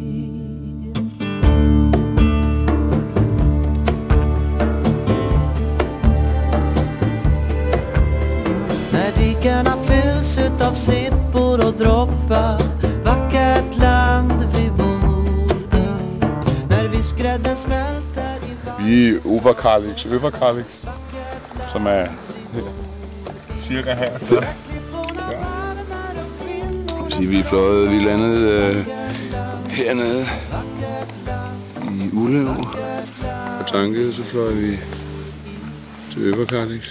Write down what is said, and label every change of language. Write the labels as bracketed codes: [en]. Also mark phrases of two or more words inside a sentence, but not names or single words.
[sv] Dikarna fylls utav sippor och droppar. Vackert land vi bor i. När viskgrädden smälter i varm. [da] Vi er i Överkalix, som er cirka her. Ja. Vi er fløjet, vi landede hernede i Uleå og tankede, så fløj vi til Överkalix.